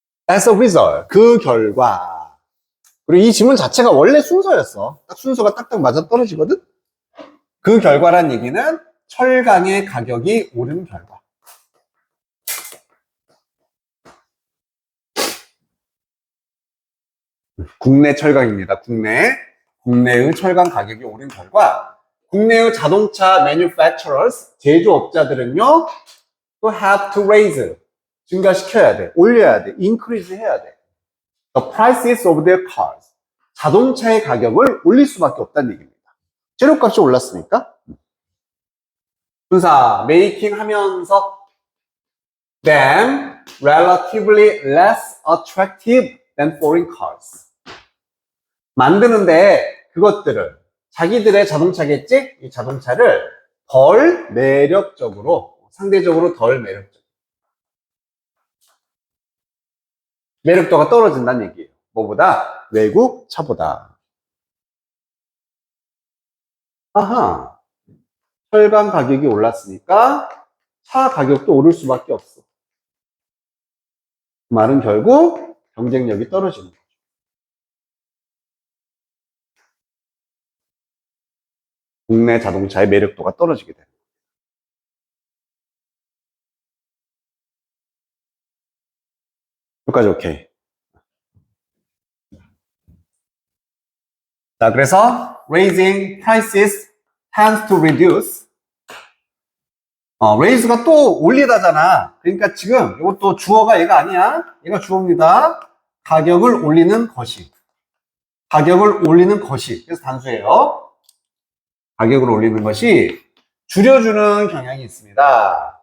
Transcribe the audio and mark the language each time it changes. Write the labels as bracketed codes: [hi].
[en] As a result, [ko] 그 결과. 그리고 이 질문 자체가 원래 순서였어. 딱 순서가 딱딱 맞아 떨어지거든? 그 결과란 얘기는 철강의 가격이 오른 결과. 국내 철강입니다. 국내의 철강 가격이 오른 결과 국내의 자동차 manufacturers 제조업자들은요 또 [en] have to raise [ko] 증가시켜야 돼, 올려야 돼, increase 해야 돼. [en] The prices of their cars [ko] 자동차의 가격을 올릴 수밖에 없다는 얘기입니다. 재료값이 올랐으니까. 분사 [en] making [ko] 하면서 [en] then relatively less attractive than foreign cars [ko] 만드는데 그것들을 자기들의 자동차겠지? 이 자동차를 덜 매력적으로 상대적으로 덜 매력도가 떨어진다는 얘기예요. 뭐보다? 외국 차보다. 아하 철강 가격이 올랐으니까 차 가격도 오를 수밖에 없어. 그 말은 결국 경쟁력이 떨어지는 거죠. 국내 자동차의 매력도가 떨어지게 돼요. 여기까지 오케이. 자, 그래서 [en] raising prices tends to reduce. [ko] raise가 또 올리다잖아. 그러니까 지금 이것도 주어가 얘가 아니야. 얘가 주어입니다. 가격을 올리는 것이. 가격을 올리는 것이. 그래서 단수예요. 가격을 올리는 것이 줄여주는 경향이 있습니다.